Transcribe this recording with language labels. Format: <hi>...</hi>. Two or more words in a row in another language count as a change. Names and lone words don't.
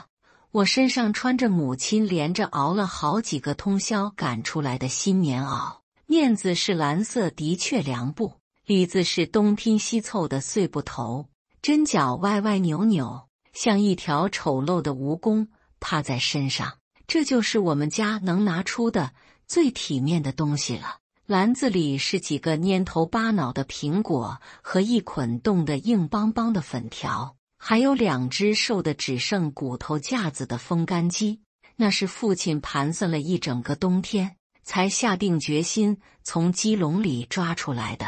<zh>我身上穿着母親連着熬了好幾個通宵趕出來的新棉襖，面子是藍色的確良布，裡子是東拼西湊的碎布頭，針腳歪歪扭扭，像一條醜陋的蜈蚣趴在身上。這就是我們家能拿出的最體面的東西了。籃子裡是幾個蔫頭巴腦的蘋果和一捆凍得硬邦邦的粉條，還有2隻瘦得只剩骨頭架子的風乾雞。那是父親盤算了一整個冬天才下定決心從雞籠裡抓出來的。</zh>